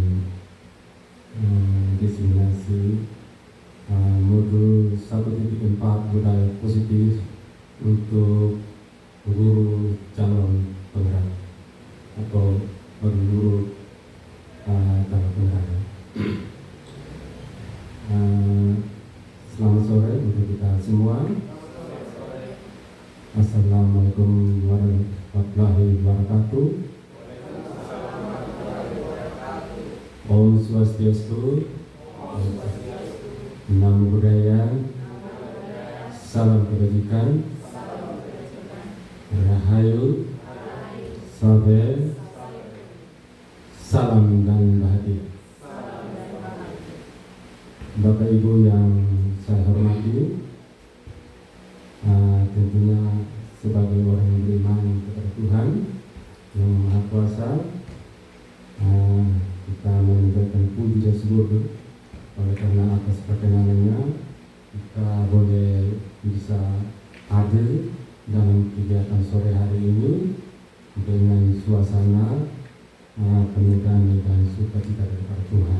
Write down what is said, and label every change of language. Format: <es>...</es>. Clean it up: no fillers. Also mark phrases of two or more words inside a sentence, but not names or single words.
<id>diseminasi modul 1.4 budaya positif untuk guru calon penggerak atau guru calon penggerak. Selamat sore untuk kita semua.</id> <ar>السلام عليكم ورحمة الله وبركاته.</ar> <ban>Om Swastiastu,</ban> <pi>Namo Buddhaya,</pi> <id>Salam Kebajikan, Rahayu, Sabe, Salam dan Bahagia. Bapak Ibu yang saya hormati, tentunya sebagai orang yang beriman kepada Tuhan yang Maha Kuasa, kita mengucapkan puji dan syukur oleh karena atas perkenanannya kita boleh bisa hadir dalam kegiatan sore hari ini dengan suasana penuh damai dan sukacita daripada Tuhan.</id>